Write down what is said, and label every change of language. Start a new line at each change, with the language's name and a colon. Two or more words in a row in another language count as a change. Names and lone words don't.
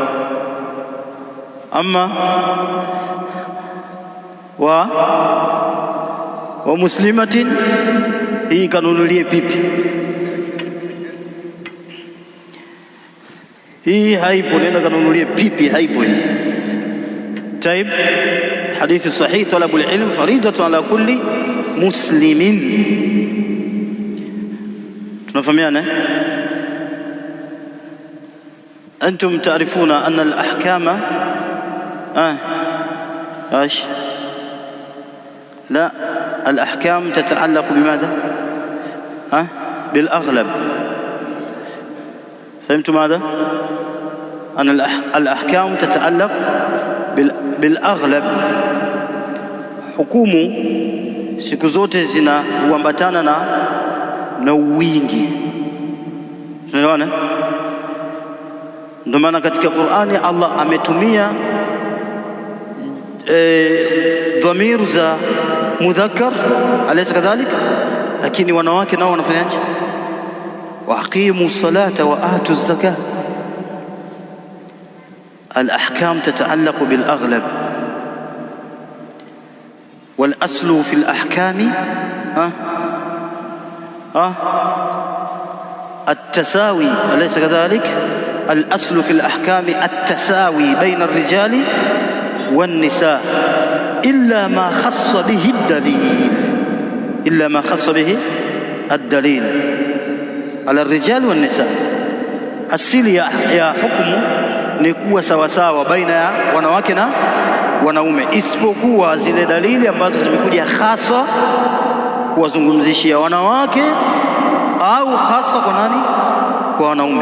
Arabic: أما ومسلمات,
Swahili: hii kanunulie pipi, hii haipo, nenda kanunulie pipi, haipo hii.
Arabic: طيب، حديث صحيح، طلب العلم فريضة على كل مسلم. Tunafahamiana? أنتم تعرفون أن الأحكام ايش لا الأحكام تتعلق بماذا؟ بالأغلب. فهمتم ماذا؟ أن الأحكام تتعلق بالأغلب.
Swahili: Hukumu siku zote zinaambatana na wingi. Unaona? Ndio maana katika Qur'ani Allah ametumia dhamiru za mudhakkar,
Arabic: أليس كذلك,
Swahili: lakini wanawake nao wanafanyaje?
Arabic: وأقيموا الصلاة وآتوا الزكاة. الأحكام تتعلق بالأغلب، والأصل في الأحكام التساوي، أليس كذلك. الأصل في الأحكام التساوي بين الرجال والنساء إلا ما خص به الدليل، إلا ما خص به الدليل على الرجال والنساء.
Swahili: Asili ya hukumu ni kuwa sawasawa baina ya wanawake na wanaume, isipokuwa zile dalili ambazo zimekuja hasa kuwazungumzishia wanawake au hasa kwa nani? Kwa wanaume.